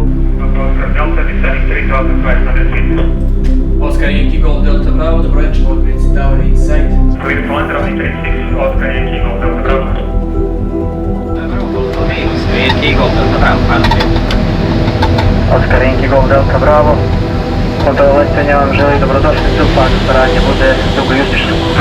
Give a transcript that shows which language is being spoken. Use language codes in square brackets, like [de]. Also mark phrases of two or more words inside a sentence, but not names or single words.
[en] Oscar Delta descending 3500 feet. Oscar Yankee Golf Delta Bravo, [sr] dobro večer, [en] Podgorica Tower inside. Clear to land, runway 36, Oscar Yankee Golf Delta Bravo. Oscar Yankee Golf Delta Bravo, Oscar Yankee Golf Delta Bravo. [sr] Kontrola letenja vam želi dobrodošlicu, pa staranje bude dugo i uspješno.